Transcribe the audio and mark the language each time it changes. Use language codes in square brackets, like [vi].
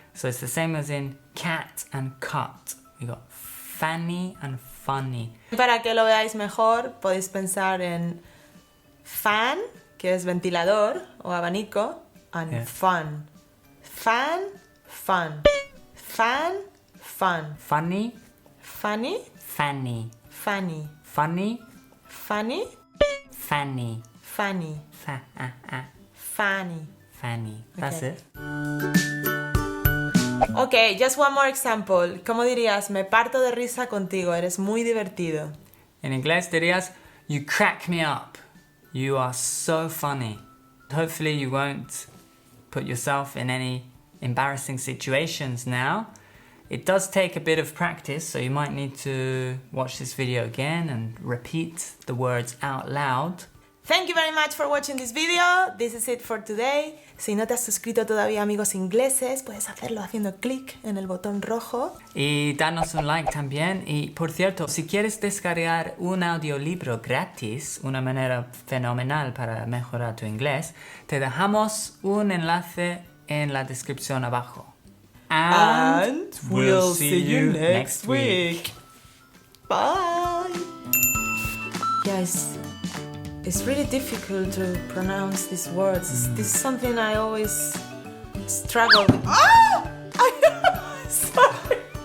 [en] So it's the same as in cat and cut. We got Fanny and funny. [es] Para que lo veáis mejor, podéis pensar en fan, que es ventilador o abanico, [en] and fun. Fan, fun. Fan, fun. Funny, Funny, Fanny. funny. Funny, Funny, Fanny. funny. Funny. Fanny. That's Okay. it. Ok, just one more example. [es] ¿Cómo dirías? Me parto de risa contigo, eres muy divertido. En inglés dirías, [en] you crack me up. You are so funny. Hopefully you won't put yourself in any embarrassing situations now. It does take a bit of practice, so you might need to watch this video again and repeat the words out loud. Thank you very much for watching this video. This is it for today. [es] Si no te has suscrito todavía, amigos ingleses, puedes hacerlo haciendo clic en el botón rojo. Y danos un like también. Y por cierto, si quieres descargar un audiolibro gratis, una manera fenomenal para mejorar tu inglés, te dejamos un enlace en la descripción abajo. [en] And we'll see you next week. Bye. Guys, it's really difficult to pronounce these words. This is something I always struggle with. ¡Ah! Sorry.